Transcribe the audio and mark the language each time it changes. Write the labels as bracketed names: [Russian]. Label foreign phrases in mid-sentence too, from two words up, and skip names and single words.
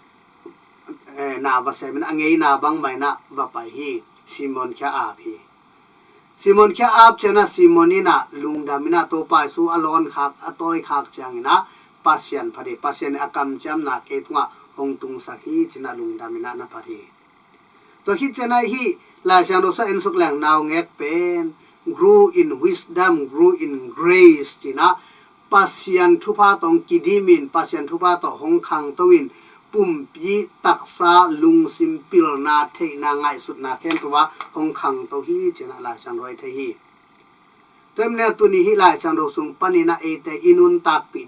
[Tedim Chin] na va se min angei na bang mai na va pai hi Simon kha a hi Simon kha ap chena Simonina lungdamina to pai su alon khak atoi khak changina pasian phari pasian akam cham na ke tunga hong tung sa hi china lungdamina na phari to hi chena hi la chang do sa en suk lang naw ngek pen [English] grew in wisdom grew in grace [Tedim Chin] china pasian thupa tong kidimin pasian thupa to hong khang towin pumpi taksa lung simpil na the na ngai sut na ken tuwa hong khang to hi china la chang roi the hi temne tu ni hi la chang do sung panina e te inun tak pi